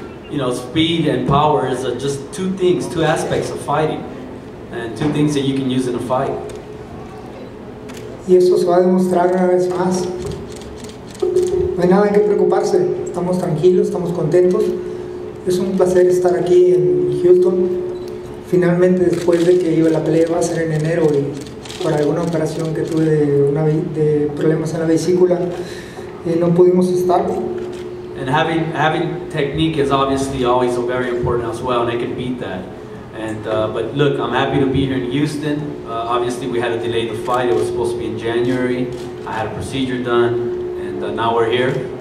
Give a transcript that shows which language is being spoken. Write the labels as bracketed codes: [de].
[en] You know, speed and power is just two aspects of fighting, and 2 things that you can use in a fight. [es] Y eso se va a demostrar una vez más. No hay nada que preocuparse, estamos tranquilos, estamos contentos. Es un placer estar aquí en Houston. Finalmente, después de que la pelea iba a ser en enero y por alguna operación que tuve de problemas en la vesícula, no pudimos estar. [en] And having technique is obviously always very important as well, and I can beat that. And but look, I'm happy to be here in Houston. Obviously, we had to delay the fight. It was supposed to be in January. I had a procedure done, and now we're here.